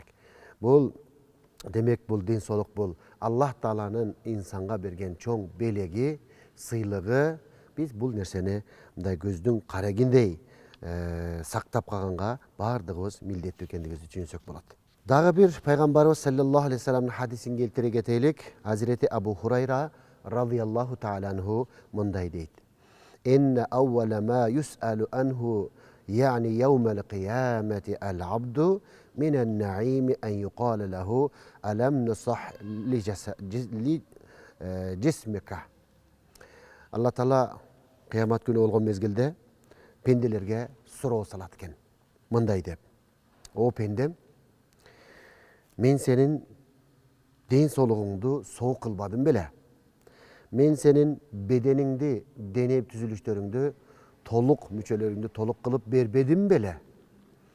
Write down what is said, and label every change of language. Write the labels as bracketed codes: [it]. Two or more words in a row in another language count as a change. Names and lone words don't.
[ky] Бул демек бул ден соолук бул Аллах Тааланын инсанга берген чоң белеги, сыйлыгы. Биз бул нерсени мындай көздүн карагиндей сактап калганга бардыгыбыз милдеттүү экендигибизди түшүнсөк болот. Дагы бир пайгамбарыбыз [ar] صلى الله عليه وسلم [ky] хадисин келтире кетелик. Азирети Абу Хурайра [ar] رضي الله تعالى عنه [ky] мындай дейт. [ar] إن أول ما يسأل عنه يعني يوم القيامة العبد من النعيم أن يقال له ألم نصح لجسمك. [ky] Аллах Таала кыямат күнү болгон мезгилде пенделерге суроо салат экен. Мындай деп. О пендем, мен сенин ден соолугуңду соо кылбадым беле? Мен сенин бедениңди, дене түзүлүштөрүңдү толук мүчөлөрүңдү толук кылып бербедим беле?